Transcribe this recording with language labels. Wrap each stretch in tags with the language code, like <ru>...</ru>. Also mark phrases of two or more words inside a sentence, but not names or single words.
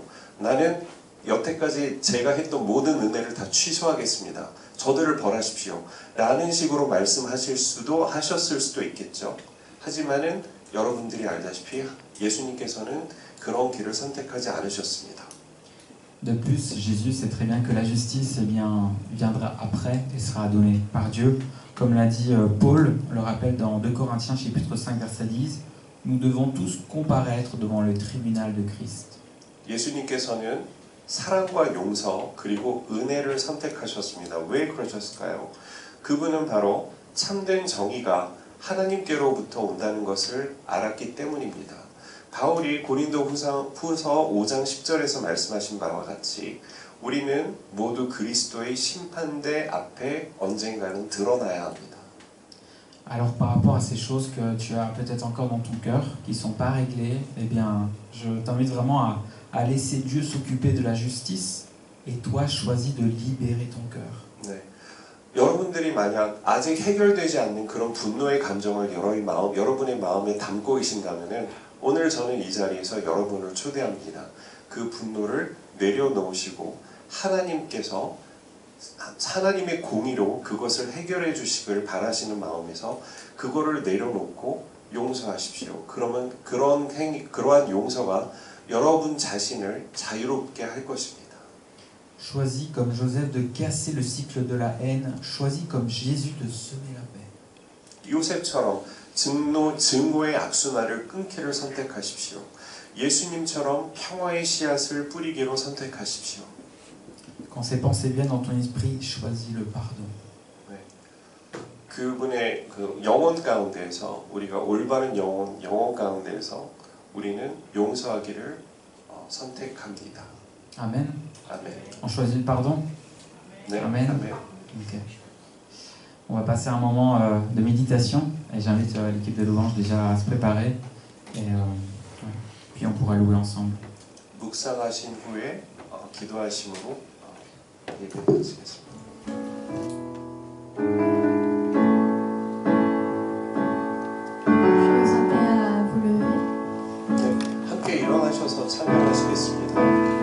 <ko>나는 여태까지 제가 했던 모든 은혜를 다 취소하겠습니다. 저들을 벌하십시오. 라는 식으로 하셨을 수도 있겠죠. 하지만은 여러분들이 알다시피 예수님께서는 그런 길을 선택하지 않으셨습니다.</ko> <fr>De plus, Jésus sait très bien que la justice viendra après et sera donnée par Dieu. Comme l'a dit Paul, on le rappelle dans 2 Corinthiens chapitre 5 verset 10, nous devons tous comparaître devant le tribunal de Christ.</fr> <ko>예수님께서는 사랑과 용서 그리고 은혜를 선택하셨습니다. 왜 그러셨을까요? 그분은 바로 참된 정의가 하나님께로부터 온다는 것을 알았기 때문입니다. 바울이 고린도 후서 5장 10절에서 말씀하신 바와 같이 우리는 모두 그리스도의 심판대 앞에 언젠가는 드러나야 합니다.</ko> <fr>Alors par rapport à ces choses que tu as peut-être encore dans ton cœur, qui ne sont pas réglées, eh bien, je t'invite vraiment à laisser Dieu s'occuper de la justice et toi choisis de libérer ton cœur.</fr> <ko>네. 여러분들이 만약 아직 해결되지 않는 그런 분노의 감정을 여러분의 마음에 담고 계신다면은 오늘 저는 이 자리에서 여러분을 초대합니다. 그 분노를 내려놓으시고 하나님의 공의로 그것을 해결해 주시길 바라시는 마음에서 그거를 내려놓고 용서하십시오. 그러면 그러한 용서가 여러분 자신을 자유롭게 할 것입니다.</ko> <fr>Choisis comme Joseph de casser le cycle de la haine. Choisis comme Jésus de semer la paix.</fr> <ko>요셉처럼 증오의 악순환을 끊기를 선택하십시오. 예수님처럼 평화의 씨앗을 뿌리기로 선택하십시오.</ko> <fr>Quand ces pensées viennent dans ton esprit, choisis le pardon.</fr> <ko>네. 그분의 그 영혼 가운데에서 우리가 올바른 영혼 가운데에서 우리는 용서하기를 선택합니다.</ko> <fr>Amen.</fr> <ko>아멘.</ko> <fr>On choisit le pardon?</fr> <ko>네.</ko> <fr>Amen.</fr> <ko>아멘.</ko> <fr>Okay. On va passer un moment de méditation et j'invite l'équipe de louange déjà à se préparer et puis on pourra louer ensemble.</fr> <ko>묵상하신 후에 기도하심으로 예배 마치겠습니다. 함께 일어나셔서 찬양하시겠습니다.</ko>